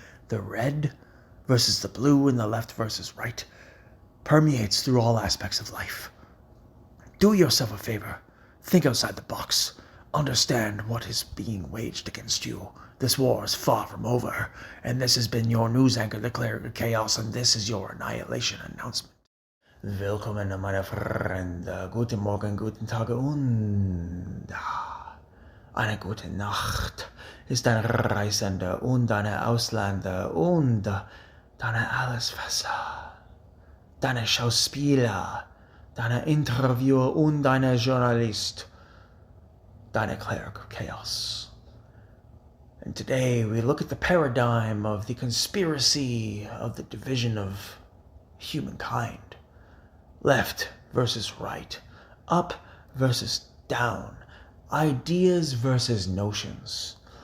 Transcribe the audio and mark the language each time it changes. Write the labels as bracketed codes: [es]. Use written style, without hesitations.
[en] The red versus the blue and the left versus right permeates through all aspects of life. Do yourself a favor. Think outside the box. Understand what is being waged against you. This war is far from over. And this has been your news anchor, the Cleric of Chaos, and this is your annihilation announcement. [de] Willkommen, meine Freunde. Guten Morgen, guten Tag und eine gute Nacht ist deine Reisende und deine Ausländer und deine Allesfresser, deine Schauspieler, deine Interviewer und deine Journalist, deine Cleric of Chaos. [en] And today we look at the paradigm of the conspiracy of the division of humankind. Left versus right, up versus down, ideas versus notions.